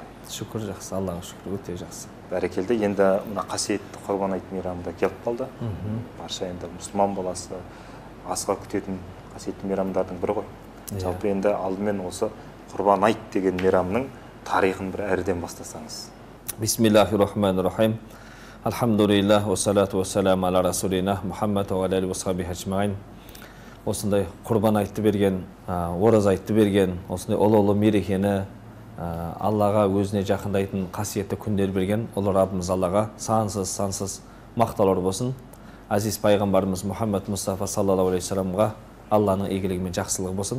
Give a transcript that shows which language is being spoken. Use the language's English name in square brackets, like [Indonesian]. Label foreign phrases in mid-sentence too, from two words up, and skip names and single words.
[Kazakh] Шүкір, жақсы, Аллаға шүкір, өте жақсы. Бәрекелді. Енді мына қасиетті Құрбан айт мейрамында келіп қалды. Барша енді мұсылман баласы асыға күтетін қасиетті мейрамдардың бірі ғой. Жалпы енді алдымен осы Құрбан айт деген мейрамның тарихын бір әріден бастасаңыз. [Arabic] بسم الله الرحمن الرحيم. الحمد لله، والصلاة والسلام على رسولنا محمد وعليه وصحبه أجمعين. [Kazakh] Осындай құрбан айтты берген, ораз айтты берген, осындай ұлы мерекені Аллаға өзіне жақындайтын қасиетті күндер берген ұлы Раббымыз Аллаға сансыз мақтаулар болсын. Азиз пайғамбарымыз Мұхаммад Мұстафа [Arabic] صلى الله عليه وسلم [Kazakh] Алланың игілігі мен жақсылығы болсын.